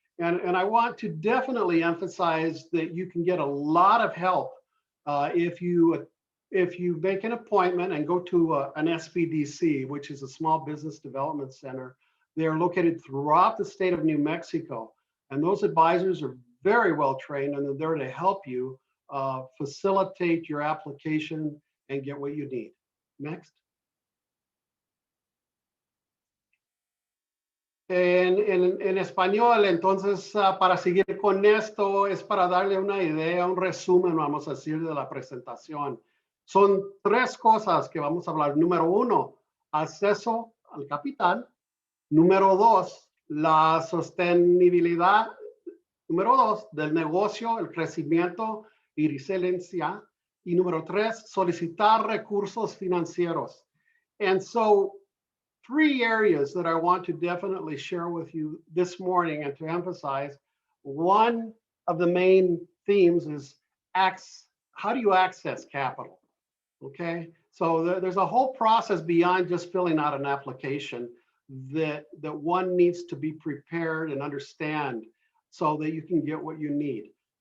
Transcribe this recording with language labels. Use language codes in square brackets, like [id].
[en] And I want to definitely emphasize that you can get a lot of help if you make an appointment and go to an SBDC, which is a Small Business Development Center. They're located throughout the state of New Mexico. And those advisors are very well trained, and they're there to help you facilitate your application and get what you need. Next. [es] En español, entonces, para seguir con esto, es para darle una idea, un resumen, vamos a decir, de la presentación. Son tres cosas que vamos a hablar. Número uno, acceso al capital. Número dos, la sostenibilidad. Número dos, del negocio, el crecimiento y resiliencia. Y número tres, solicitar recursos financieros. [en] And so, three areas that I want to definitely share with you this morning and to emphasize. One of the main themes is how do you access capital? Okay, so there's a whole process beyond just filling out an application that one needs to be prepared and understand so that you can get what you need.